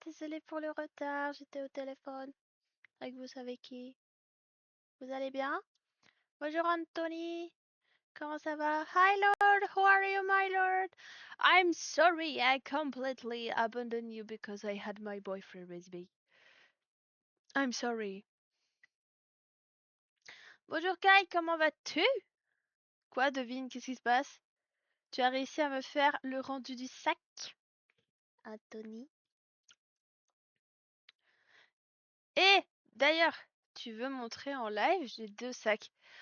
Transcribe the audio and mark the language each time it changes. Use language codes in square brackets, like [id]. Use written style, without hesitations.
[fr] Désolée pour le retard, j'étais au téléphone avec vous savez qui. Vous allez bien? Bonjour Anthony, comment ça va? [en] Hi Lord, how are you my lord? I'm sorry I completely abandoned you because I had my boyfriend with me. I'm sorry. [fr] Bonjour Kai, comment vas-tu? Quoi, devine, qu'est-ce qui se passe? Tu as réussi à me faire le rendu du sac, Anthony? Et d'ailleurs, tu veux montrer en live? J'ai 2 sacs.